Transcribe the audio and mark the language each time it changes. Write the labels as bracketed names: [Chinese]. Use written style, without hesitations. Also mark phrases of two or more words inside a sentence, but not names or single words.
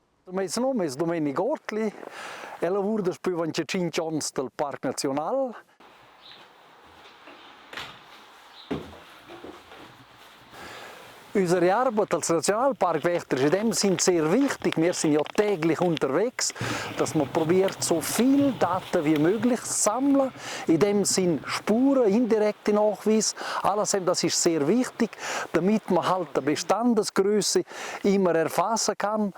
[Italian] Il suo nome è Domenico Ortli, e lavora da 25 anni del Parco Nazionale. [German] Unsere Arbeit als Nationalparkwächter sind sehr wichtig. Wir sind ja täglich unterwegs, dass man probiert, so viel Daten wie möglich zu sammeln. In dem Sinn Spuren, indirekte Nachweis, alles das ist sehr wichtig, damit man halt die Bestandesgröße immer erfassen kann.